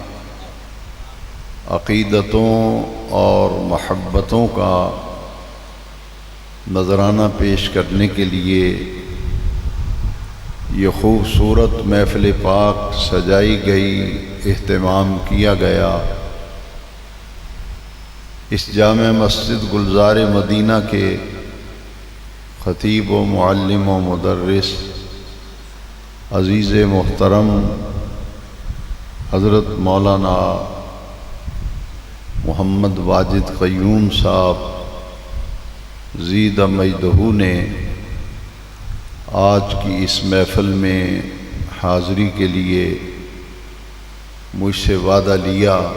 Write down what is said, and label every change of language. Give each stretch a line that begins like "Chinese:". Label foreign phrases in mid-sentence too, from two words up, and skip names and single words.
Urdu: عقیدتوں اور محبتوں کا نذرانہ پیش کرنے کے لیے یہ خوبصورت محفل پاک سجائی گئی، اہتمام کیا گیا. اس جامع مسجد گلزار مدینہ کے خطیب و معلم و مدرس عزیز محترم حضرت مولانا محمد واجد قیوم صاحب زید مجدہ نے آج کی اس محفل میں حاضری کے لیے مجھ سے وعدہ لیا۔